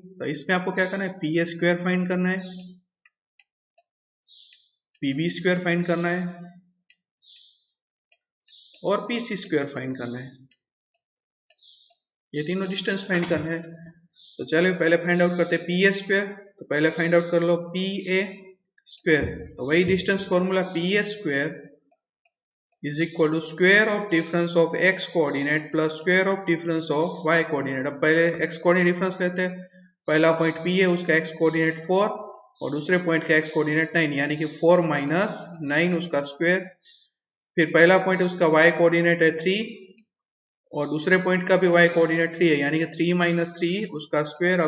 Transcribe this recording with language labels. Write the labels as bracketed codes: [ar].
[hi] तो इसमें आपको क्या करना है, PA स्क्वायर फाइंड करना है, PB स्क्वायर फाइंड करना है और PC स्क्वायर फाइंड करना है। ये तीनों डिस्टेंस फाइंड करना है। तो चलिए पहले फाइंड आउट करते हैं PA स्क्वायर। तो पहले फाइंड आउट कर लो PA स्क्वायर। तो वही [en] Distance formula, PA square is equal to square of difference of x coordinate plus square of difference of y coordinate। [hi] अब पहले x coordinate डिफरेंस लेते हैं। पहला पॉइंट P है, उसका x कोऑर्डिनेट 4 और दूसरे पॉइंट का x कोऑर्डिनेट 9, यानी कि 4 माइनस 9 उसका स्क्वायर। फिर पहला पॉइंट है उसका y कोऑर्डिनेट है 3 और दूसरे पॉइंट का भी y कोऑर्डिनेट 3 है, यानी कि 3 माइनस 3 उसका स्क्वायर।